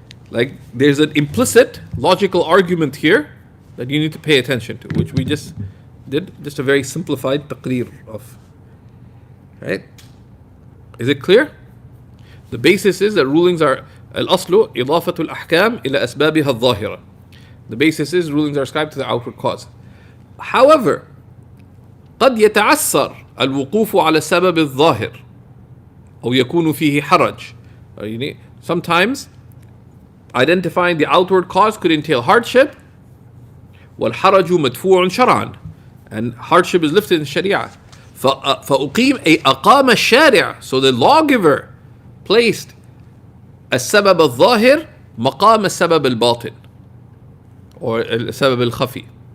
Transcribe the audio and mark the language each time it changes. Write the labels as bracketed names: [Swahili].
[English] Like, there's an implicit logical argument here that you need to pay attention to, which we just did, just a very simplified taqreer of. Right? Is it clear? The basis is that rulings are [Arabic] al-aslu idafatu al-ahkam ila asbabiha al-zahira. [English] The basis is rulings are ascribed to the outward cause. [Arabic] However, قد يتعثر الوقوف على السبب الظاهر أو يكون فيه حرج. [English] Sometimes identifying the outward cause could entail hardship. [Arabic] والحرج مدفوع شرعا. [English] And hardship is lifted in Sharia. [Arabic] أقام الشارع. [English] So the lawgiver placed [Arabic] السبب الظاهر مقام السبب الباطن. [English] Or [Arabic] السبب الخفي.